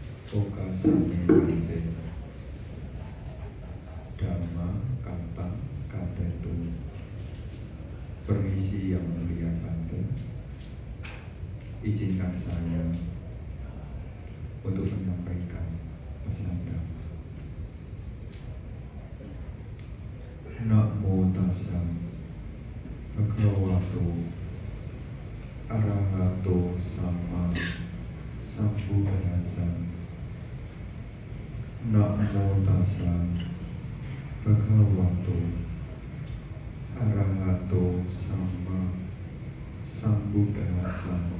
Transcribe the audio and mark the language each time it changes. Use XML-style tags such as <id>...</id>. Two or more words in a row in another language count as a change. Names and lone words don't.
<pi>Oka sami bante Dhamma kata katetu.</pi> <id>Permisi yang mulia Bante, izinkan saya untuk menyampaikan pesan Dhamma.</id> <pi>Namo tassa bhagavato arahato sama sambuddhassa. Namo tassa bhagavato arahato sama sambuddhassa.</pi>